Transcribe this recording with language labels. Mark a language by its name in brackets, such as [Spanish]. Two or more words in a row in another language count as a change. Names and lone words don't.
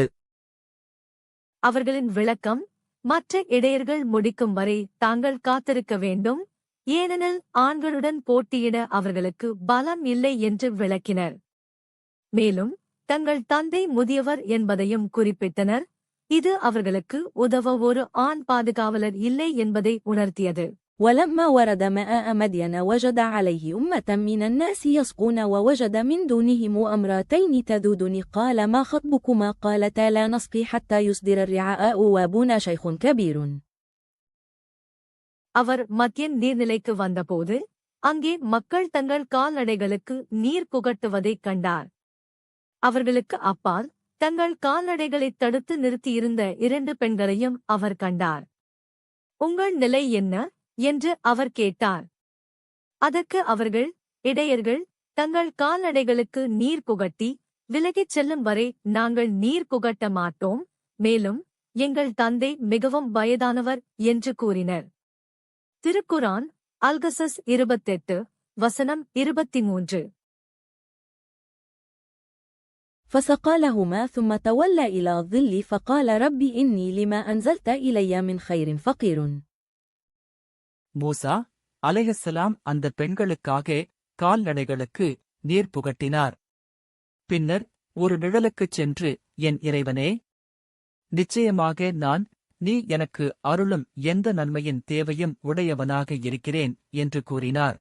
[Tamil] அவர்களின் விளக்கம், மற்ற இடையர்கள் முடிக்கும் வரை தாங்கள் காத்திருக்க வேண்டும், ஏனெனில் ஆண்களுடன் போட்டியிட அவர்களுக்கு பலம் இல்லை என்று விளக்கினர். மேலும் தங்கள் தந்தை முதியவர் என்பதையும் குறிப்பிட்டனர். இது அவர்களுக்கு உதவ ஒரு ஆண் பாதுகாவலர் இல்லை என்பதை உணர்த்தியது. [Arabic] ولما ورد ماء مدين وجد عليه أمة من الناس يسقون ووجد من دونهم امرأتين تذودن قال ما خطبكما قالتا لا نسقي حتى يصدر الرعاء وابونا شيخ كبير. [Tamil] அவர் மத்தியன் நீர்நிலைக்கு வந்தபோது அங்கே மக்கள் தங்கள் கால்நடைகளுக்கு நீர் புகட்டுவதைக் கண்டார். அவர்களுக்கு அப்பால் தங்கள் கால்நடைகளைத் தடுத்து நிறுத்தியிருந்த 2 பெண்களையும் அவர் கண்டார். உங்கள் நிலை என்ன என்று அவர் கேட்டார். அதற்கு அவர்கள், இடையர்கள் தங்கள் கால்நடைகளுக்கு நீர் புகட்டி விலகிச் செல்லும் வரை நாங்கள் நீர் புகட்ட மாட்டோம், மேலும் எங்கள் தந்தை மிகவும் வயதானவர் என்று கூறினர். திருக்குரான் அல்கசஸ் 28 வசனம் 23. [Arabic] فسقى لهما ثم تولى إلى الظل فقال رب إني لما أنزلت إلي من خير فقير. [Tamil] மூசா அலைஹிஸ்ஸலாம் அந்த பெண்களுக்காக கால்நடைகளுக்கு நீர் புகட்டினார். பின்னர் ஒரு நிழலுக்குச் சென்று, என் இறைவனே, நிச்சயமாக நான் நீ எனக்கு அருளும் எந்த நன்மையின் தேவையும் உடையவனாக இருக்கிறேன் என்று கூறினார்.